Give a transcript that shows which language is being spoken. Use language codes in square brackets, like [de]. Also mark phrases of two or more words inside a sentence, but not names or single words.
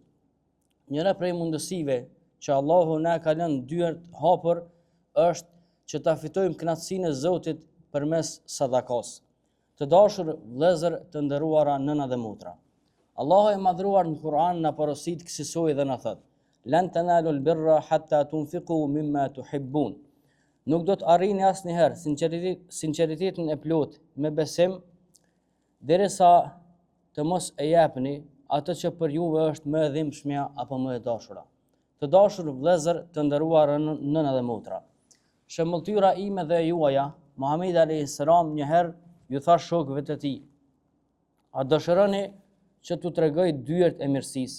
[sq] Njëra prej mundësive që Allahu na ka lënë dyert hapur është që ta fitojmë kënaqësinë e Zotit përmes sadakas. Të dashur vëllezër, të nderuara nëna dhe motra. Allahu i madhruar në Kur'an na porosit kësaj dhe na thot: [ar] "لن تنالوا البر حتى تنفقوا مما تحبون." [sq] Nuk do të arrini asnjëherë sinqeritetin e plot me besim derisa të mos e japni atë që për juve është më e dhimbshmja apo më e dashura. Të dashur vëllezër, të nderuar nëna dhe motra. Shembulltyra ime dhe juaja, Muhamedi [ar] عليه السلام [sq] një herë ju tha shokëve të tij: "A dëshironi që t'u tregoj dyert e mirësisë?"